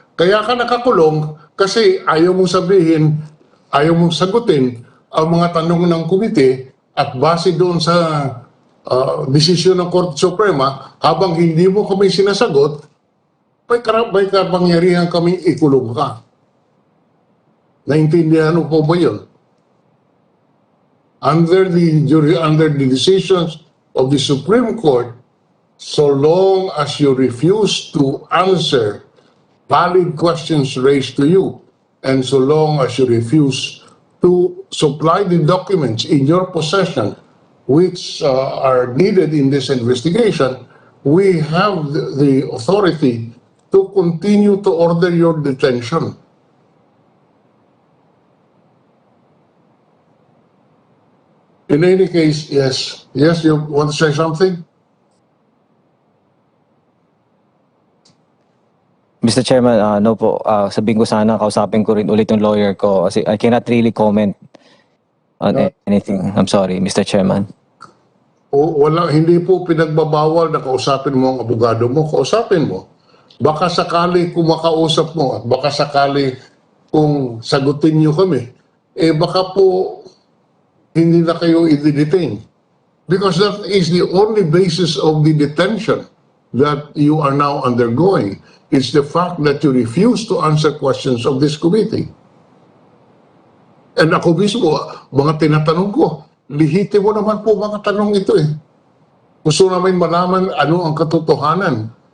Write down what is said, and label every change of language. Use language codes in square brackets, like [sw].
[tl] Kaya ka nakakulong kasi ayaw mong sabihin, ayaw mong sagutin ang mga tanong ng komite at base doon sa desisyon ng Korte Suprema, habang hindi mo kami sinasagot, may kapangyarihan kami ikulong ka. Naintindihan mo po ba yun? [en] Under the decisions of the Supreme Court, so long as you refuse to answer valid questions raised to you, and so long as you refuse to supply the documents in your possession which are needed in this investigation, we have the authority to continue to order your detention. In any case, yes. Yes, you want to say something? Mr. Chairman, no [tl] po. Sabihin ko sana, kausapin ko rin ulit yung lawyer ko kasi [en] I cannot really comment on anything. I'm sorry, Mr. Chairman. [tl] Hindi po pinagbabawal na kausapin mo ang abogado mo. Kausapin mo. Baka sakali kung makausap mo at baka sakali kung sagutin niyo kami, baka po hindi na kayo i-detain. [en] Because that is the only basis of the detention that you are now undergoing. It's the fact that you refuse to answer questions of this committee. And [tl] ako mismo, mga tinatanong ko, lihiti mo naman po mga tanong ito eh. Gusto namin malaman ano ang katotohanan.